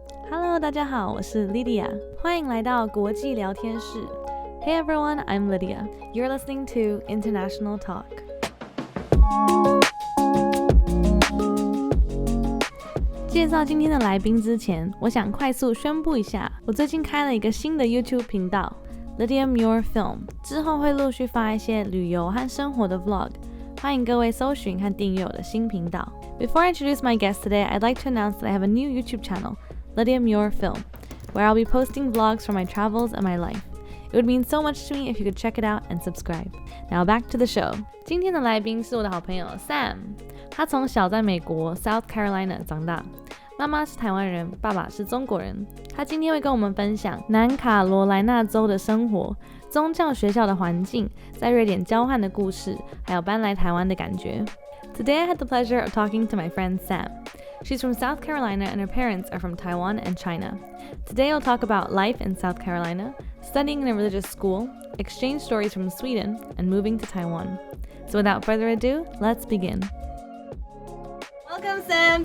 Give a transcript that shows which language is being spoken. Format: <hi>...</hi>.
<zh>Hello， 大家好，我是 Lydia， 欢迎来到国际聊天室。</zh> <en>Hey everyone, I'm Lydia. You're listening to International Talk.</en> <zh>介绍今天的来宾之前，我想快速宣布一下，我最近开了一个新的 YouTube 频道 Lydia Muir Film， 之后会陆续发一些旅游和生活的 vlog， 欢迎各位搜寻和订阅我的新频道。</zh> <en>Before I introduce my guest today, I'd like to announce that I have a new YouTube channel, Lydia Muir Film, where I'll be posting vlogs from my travels and my life. It would mean so much to me if you could check it out and subscribe. Now back to the show.</en> <zh>今天的来宾是我的好朋友 Sam， 他从小在美国 South Carolina 长大，妈妈是台湾人，爸爸是中国人。他今天会跟我们分享南卡罗来纳州的生活、宗教学校的环境、在瑞典交换的故事，还有搬来台湾的感觉。</zh> <en>Today I had the pleasure of talking to my friend Sam. She's from South Carolina and her parents are from Taiwan and China. Today we'll talk about life in South Carolina, studying in a religious school, exchange stories from Sweden, and moving to Taiwan. So without further ado, let's begin. Welcome, Sam.</en>